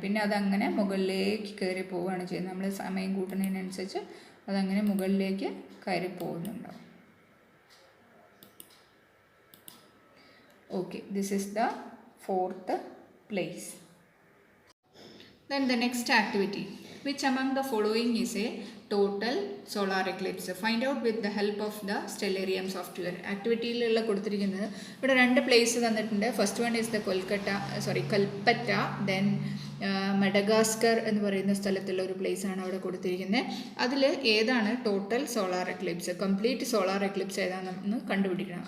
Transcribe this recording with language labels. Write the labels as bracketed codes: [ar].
[ml] പിന്നെ അതങ്ങനെ മുകളിലേക്ക് കയറി പോവുകയാണ് ചെയ്യുന്നത്. നമ്മൾ സമയം കൂട്ടുന്നതിനനുസരിച്ച് അതങ്ങനെ മുകളിലേക്ക് കയറി പോകുന്നുണ്ടാവും. [en] Okay, this is the 4th place. Then the next activity. Which among the following is a total solar eclipse? Find out with the help of the Stellarium software. [ml] ആക്ടിവിറ്റിയിലുള്ള കൊടുത്തിരിക്കുന്നത് ഇവിടെ 2 പ്ലേസ് തന്നിട്ടുണ്ട്. [en] first one is the [ml] Kalpetta, then Madagascar എന്ന് പറയുന്ന സ്ഥലത്തുള്ള ഒരു place ആണ് അവിടെ കൊടുത്തിരിക്കുന്നത്. അതിൽ ഏതാണ് total solar Eclipse, complete solar Eclipse ഏതാണെന്ന് കണ്ടുപിടിക്കണം.